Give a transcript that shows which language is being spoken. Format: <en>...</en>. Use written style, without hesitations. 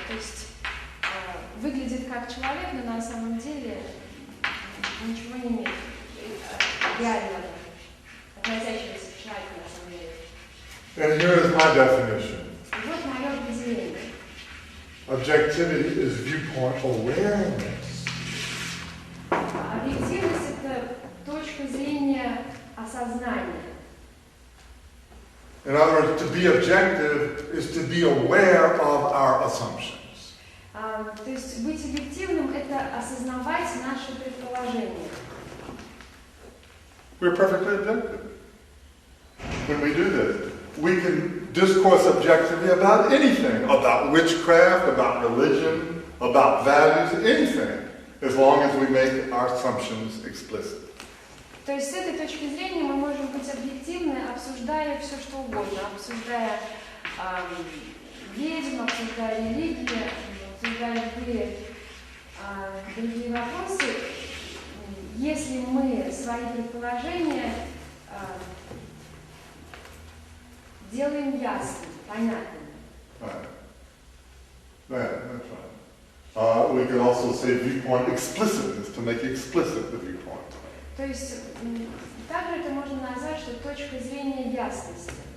<ru>То есть выглядит как человек, но на самом деле ничего не имеет реального, относящегося к человеку на самом деле.</ru> <en>And here is my definition.</en> <ru>Вот мое определение.</ru> <en>Objectivity is viewpoint awareness.</en> <ru>Объективность – это точка зрения осознания.</ru> <en>In other words, to be objective is to be aware of our assumptions.</en> <ru>То есть быть объективным – это осознавать наши предположения.</ru> <en>We're perfectly objective. When we do this, we can discourse objectively about anything, about witchcraft, about religion, about values, anything, as long as we make our assumptions explicit.</en> <ru>То есть с этой точки зрения мы можем быть объективны, обсуждая все, что угодно, обсуждая ведьм, обсуждая религию, обсуждая любые другие вопросы, если мы свои предположения делаем ясным, понятным.</ru> <en>Right. That's right. We can also say viewpoint explicitness, to make explicit the viewpoint.</en> <ru>То есть также это можно назвать, что точка зрения ясности.</ru>